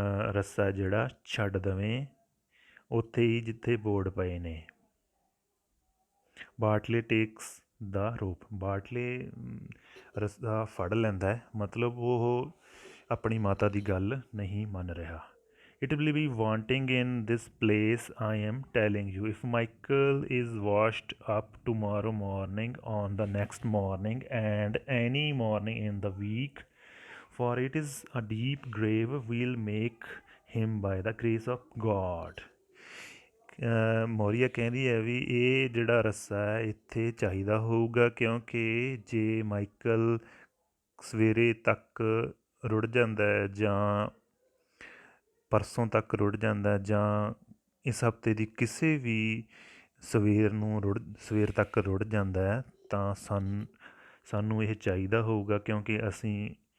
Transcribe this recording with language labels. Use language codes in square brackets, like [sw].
[pa] ਰੱਸਾ ਜਿਹੜਾ ਛੱਡ ਦੇਵੇਂ ਉੱਥੇ ਹੀ ਜਿੱਥੇ ਬੋਰਡ ਪਏ ਨੇ। ਬਾਟਲੇ [en] takes the rope, [pa] ਬਾਟਲੇ ਰੱਸਾ ਫੜ ਲੈਂਦਾ ਹੈ, ਮਤਲਬ ਉਹ ਆਪਣੀ ਮਾਤਾ ਦੀ ਗੱਲ ਨਹੀਂ ਮੰਨ ਰਿਹਾ। [en] It will be wanting in this place, I am telling you. If Michael is washed up tomorrow morning, on the next morning, and any morning in the week, for it is a deep grave, we'll make him by the grace of God. [pa] Maurya ਕਹਿੰਦੀ ਹੈ ਵੀ ਇਹ ਜਿਹੜਾ ਰੱਸਾ ਹੈ ਇੱਥੇ ਚਾਹੀਦਾ ਹੋਊਗਾ, ਕਿਉਂਕਿ ਜੇ ਮਾਈਕਲ ਸਵੇਰੇ ਤੱਕ ਰੁੜ ਜਾਂਦਾ ਹੈ ਜਾਂ ਪਰਸੋਂ ਤੱਕ ਰੁੜ ਜਾਂਦਾ ਜਾਂ ਇਸ ਹਫਤੇ ਦੀ ਕਿਸੇ ਵੀ ਸਵੇਰ ਤੱਕ ਰੁੜ ਜਾਂਦਾ ਹੈ ਤਾਂ ਸਾਨੂੰ ਇਹ ਚਾਹੀਦਾ ਹੋਊਗਾ, ਕਿਉਂਕਿ ਅਸੀਂ